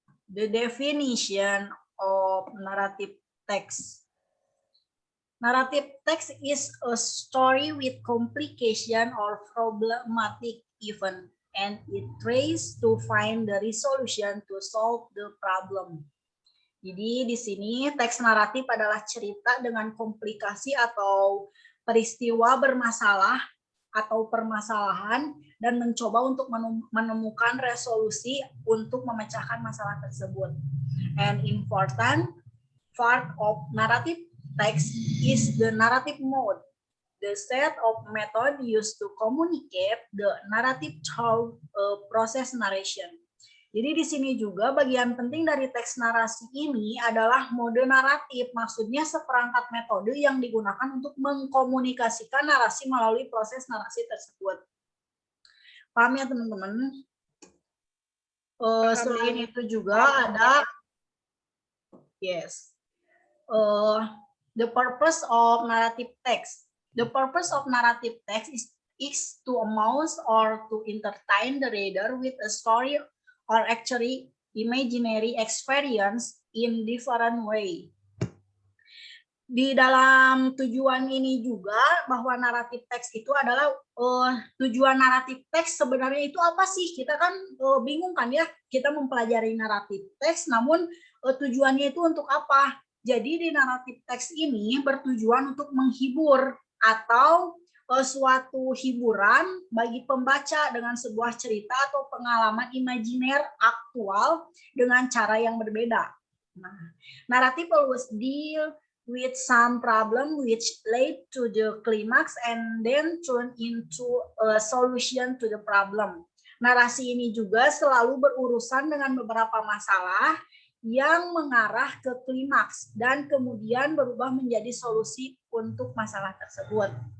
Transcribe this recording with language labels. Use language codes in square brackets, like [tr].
[en] The definition of narrative text. Narrative text is a story with complication or problematic event, and it tries to find the resolution to solve the problem. [id] Jadi di sini teks naratif adalah cerita dengan komplikasi atau peristiwa bermasalah atau permasalahan dan mencoba untuk menemukan resolusi untuk memecahkan masalah tersebut. [en] An important part of narrative text is the narrative mode, the set of method used to communicate the narrative through a process narration. [id] Jadi di sini juga bagian penting dari teks narasi ini adalah mode naratif, maksudnya seperangkat metode yang digunakan untuk mengkomunikasikan narasi melalui proses narasi tersebut. Paham ya teman-teman? Selain itu juga ada, [en] yes, the purpose of narrative text. The purpose of narrative text is to amuse or to entertain the reader with a story or actually imaginary experience in different way. [id] Di dalam tujuan ini juga bahwa naratif teks itu adalah tujuan naratif teks sebenarnya itu apa sih? Kita kan bingung kan ya, kita mempelajari naratif teks namun tujuannya itu untuk apa? Jadi di naratif teks ini bertujuan untuk menghibur atau suatu hiburan bagi pembaca dengan sebuah cerita atau pengalaman imajiner aktual dengan cara yang berbeda. [en] Nah, naratif always deal with some problem which lead to the climax and then turn into a solution to the problem. [id] Narasi ini juga selalu berurusan dengan beberapa masalah yang mengarah ke klimaks dan kemudian berubah menjadi solusi untuk masalah tersebut.